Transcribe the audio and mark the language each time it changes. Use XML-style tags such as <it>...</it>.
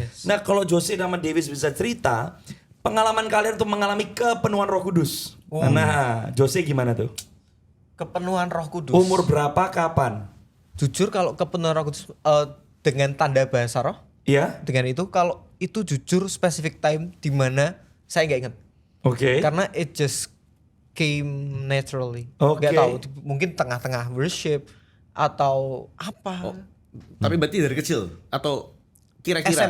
<id>Nah kalau Jose sama Davis bisa cerita, pengalaman kalian untuk mengalami kepenuhan Roh Kudus. Nah, Jose gimana tuh? Kepenuhan Roh Kudus. Umur berapa, kapan? Jujur kalau kepenuhan Roh Kudus dengan tanda bahasa roh, Iya? dengan itu kalau itu jujur</id> <en>specific time</en> <id>di mana saya nggak ingat. Oke. Karena</id> <en>it just came naturally.</en> <id>Oke. Nggak tahu, mungkin tengah-tengah worship atau apa. Tapi berarti dari kecil atau kira-kira</id>